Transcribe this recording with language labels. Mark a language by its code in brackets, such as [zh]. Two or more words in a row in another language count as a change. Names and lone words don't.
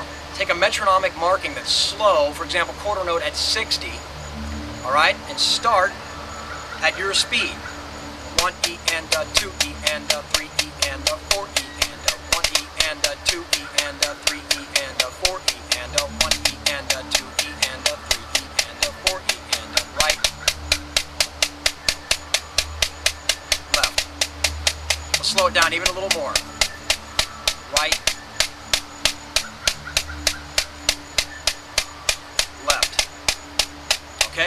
[en] Take a metronomic marking that's slow, for example, quarter note at 60, all right, and start at your speed. 1 E and 2 E and 3 E and 4 E and 1 E and 2 E and 3 E and 4 E and 1 E and 2 E and 3 E and 4 E and right, left. Let's slow it down even a little more. Right, left. Okay?